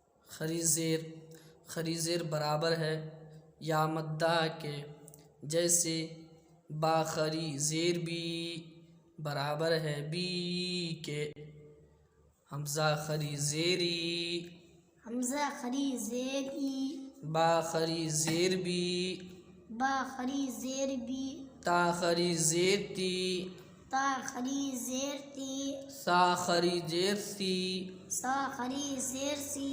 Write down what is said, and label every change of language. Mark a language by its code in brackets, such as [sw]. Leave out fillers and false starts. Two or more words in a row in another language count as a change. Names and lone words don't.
[ur] خری زیر برابر ہے یا مدہ کے، جیسے با خری زیر بھی برابر ہے بی کے۔ حمزہ خری زیری، حمزہ خری زیری، با خری زیر بھی، با خری زیر بی، تا خری زیر تی، تا خری زیر تی، سا خری زیر سی، سا خری زیر سی،